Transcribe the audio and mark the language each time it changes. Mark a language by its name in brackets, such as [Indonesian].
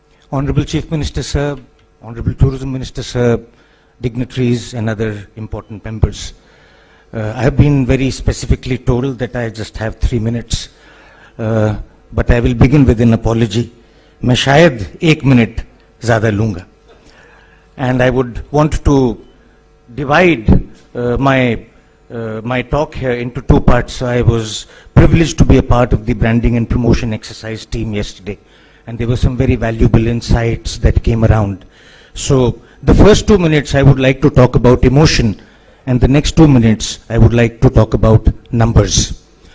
[English] Honorable Chief Minister sir, Honorable Tourism Minister sir, dignitaries and other important members. I have been very specifically told that I just have 3 minutes, but I will begin with an apology. [Hindi] मैं शायद 1 minute ज़्यादा लूँगा. [English] And I would want to divide my talk here into 2 parts. I was privileged to be a part of the branding and promotion exercise team yesterday, and there were some very valuable insights that came around. So the first 2 minutes I would like to talk about emotion, and the next 2 minutes I would like to talk about numbers.